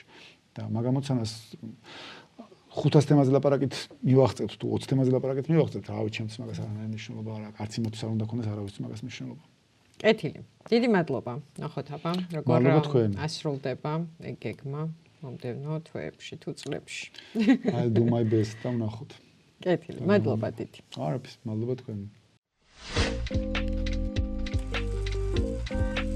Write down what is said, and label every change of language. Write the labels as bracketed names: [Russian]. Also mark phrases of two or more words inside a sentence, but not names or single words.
[Georgian] და მაგ ამოცანას 500 თემაზე ლაპარაკით მივახცევთ თუ 20 თემაზე ლაპარაკით მივახცევთ, რავი, ჩემთვის მაგას არანაირი მნიშვნელობა არ აქვს. არც იმათთვის არ უნდა ქონდეს არავისთვის მაგას მნიშვნელობა. კეთილი. დიდი მადლობა. ნახოთ აბა, როგორ ასრულდება ეგ გეგმა მომდევნო თვეებში თუ წლებში. [English] I'll do my best [Georgian] და ვნახოთ. კეთილი. მადლობა დიდი. არაფერს, მადლობა თქვენ.